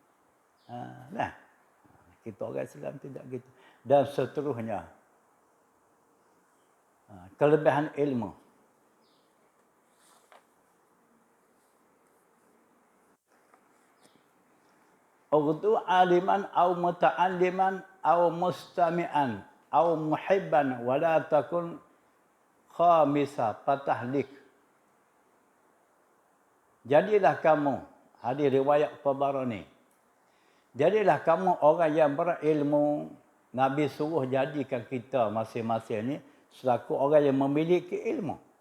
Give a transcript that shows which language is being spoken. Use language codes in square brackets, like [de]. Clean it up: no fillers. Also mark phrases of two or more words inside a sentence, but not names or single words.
[ms] Kita orang Islam tidak gitu. Dan seterusnya. Kelebihan ilmu. [ar] اغد عالما أو متعلما أو مستمعا أو محبا ولا تكن خامسا فتهلك. [ms] Jadilah kamu, hadis riwayat Tabarani. Jadilah kamu orang yang berilmu. Nabi suruh jadikan kita masing-masing ni selaku orang yang memiliki ilmu.